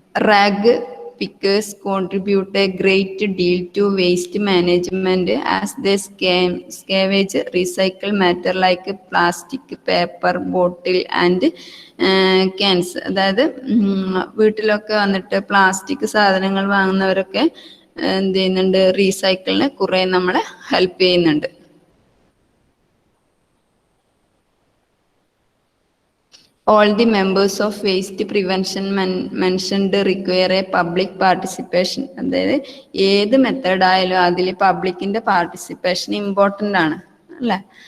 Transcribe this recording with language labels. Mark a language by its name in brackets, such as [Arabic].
[English] Rag pickers contribute a great deal to waste management as they scavenge recycled matter like plastic, paper, bottle and cans. [Malayalam] അതായത് വീട്ടിലൊക്കെ വന്നിട്ട് plastic സാധനങ്ങൾ വാങ്ങുന്നവരൊക്കെ എന്ത് ചെയ്യുന്നുണ്ട്, റീസൈക്കിളിന് കുറെ നമ്മളെ ഹെൽപ്പ് ചെയ്യുന്നുണ്ട്. [English] All the members of waste prevention mentioned require a public participation. [Malayalam] അതായത് ഏത് മെത്തേഡ് ആയാലും അതിൽ പബ്ലിക്കിന്റെ പാർട്ടിസിപ്പേഷൻ ഇമ്പോർട്ടൻ്റ് ആണ് അല്ലേ.